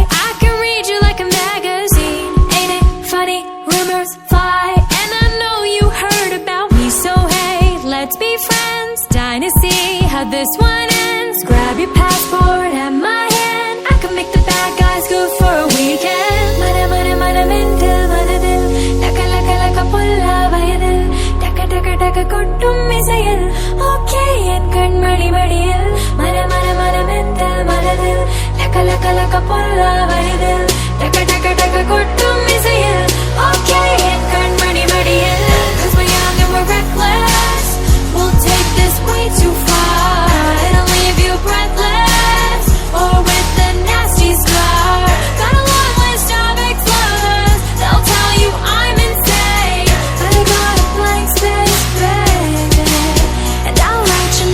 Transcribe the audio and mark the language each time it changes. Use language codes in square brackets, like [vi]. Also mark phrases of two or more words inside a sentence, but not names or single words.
[en] I can read you like a magazine. Ain't it funny? Rumors fly. And I know you heard about me, so hey, let's be friends. Dying to see how this one ends. Grab your passport and my hand. I can make the bad guys good for a weekend. [ta] மன மன மன மெண்டல் மனதில். லக லக லக புள்ள வயதில். தக தக தக கொட்டும் இசையில். ஓகே என் கண்மணி மடியில். மன மன மன மெண்டல் மனதில். லக லக லக புள்ள வயதில். தக தக தக கொட்டும் இசையில். ஓகே என் கண்மணி மடியில். [en] 'Cause we're young and we're reckless. We'll take this way too far. It'll leave you breathless or with a nasty scar. Got a long list of ex-lovers. They'll tell you I'm insane, but I got a blank space, baby, and I'll write